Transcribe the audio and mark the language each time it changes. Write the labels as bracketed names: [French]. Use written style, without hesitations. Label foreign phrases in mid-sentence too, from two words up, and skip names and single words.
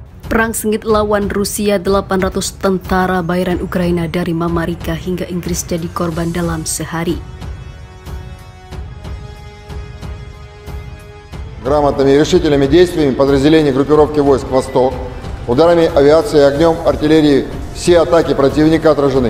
[Indonesian] Perang sengit lawan Rusia, 800 tentara bayaran Ukraina dari Amerika hingga Inggris jadi korban dalam sehari. [Russian] Грамотными и решительными действиями подразделений группировки войск «Восток», ударами авиации и огнем артиллерии все атаки противника отражены.